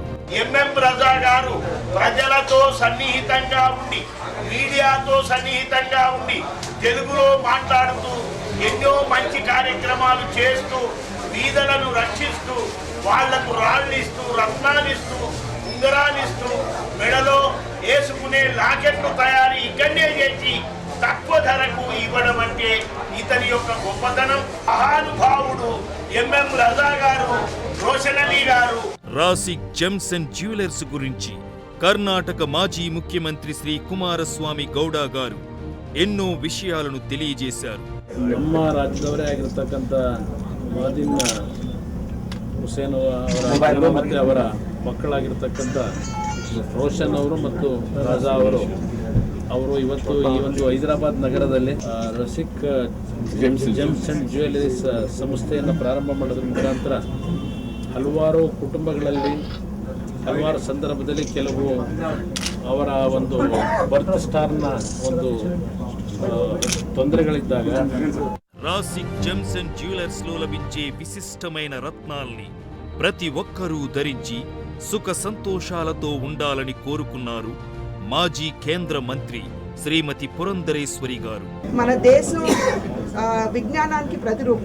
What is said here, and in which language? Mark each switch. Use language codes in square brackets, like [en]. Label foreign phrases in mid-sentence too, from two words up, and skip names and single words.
[te] ఎంఎం రజా గారు ప్రజలతో సన్నిహితంగా ఉండి, మీడియాతో సన్నిహితంగా ఉండి, తెలుగులో మాట్లాడుతూ ఎన్నో మంచి కార్యక్రమాలు చేస్తూ బీదలను రక్షిస్తూ వాళ్లకు రాళ్ళిస్తూ రత్నాలిస్తూ ఉంగరాలిస్తూ మెడలో వేసుకునే లాకెట్ను తయారీ ఇక్కడనే చేసి తక్కువ ధరకు ఇవ్వడం అంటే ఇతని యొక్క గొప్పతనం. మహానుభావుడు ఎంఎం రజా గారు, రోషన్ అలీ గారు. రాసిక్ జెమ్స్ అండ్ జ్యువెలర్స్ గురించి కర్ణాటక మాజీ ముఖ్యమంత్రి శ్రీ కుమారస్వామి ಗೌಡ గారు ఎన్నో విషయాలను తెలియజేశారు. [kn] ನಮ್ಮ ರಾಜ್ಯದವರೇ ಆಗಿರತಕ್ಕಂಥ ಮಾದಿನ್ ಹುಸೇನ್ ಅವರ ಮತ್ತೆ ಅವರ ಮಕ್ಕಳಾಗಿರ್ತಕ್ಕಂಥ ರೋಷನ್ ಅವರು ಮತ್ತು ರಾಜಾ ಅವರು ಇವತ್ತು ಈ ಒಂದು ಹೈದರಾಬಾದ್ ನಗರದಲ್ಲಿ ರಸಿಕ್ ಜೆಮ್ಸ್ ಅಂಡ್ ಜ್ಯುವೆಲರೀಸ್ ಸಂಸ್ಥೆಯನ್ನು ಪ್ರಾರಂಭ ಮಾಡೋದ್ರ ಮುಖಾಂತರ ಹಲವಾರು ಕುಟುಂಬಗಳಲ್ಲಿ ಹಲವಾರು ಸಂದರ್ಭದಲ್ಲಿ ಕೆಲವು ಅವರ ಒಂದು ಬರ್ತ್ ಸ್ಟಾರ್ನ ಒಂದು ತೊಂದರೆಗಳಿದ್ದಾಗ [te] రాసిక్ జెమ్స్ అండ్ జ్యువెలర్స్ లో లభించే విశిష్టమైన రత్నాల్ని ప్రతి ఒక్కరూ ధరించి సుఖ సంతోషాలతో ఉండాలని కోరుకున్నారు మాజీ కేంద్ర మంత్రి శ్రీమతి పురంధరేశ్వరి గారు. మన దేశం విజ్ఞానానికి ప్రతిరూపం.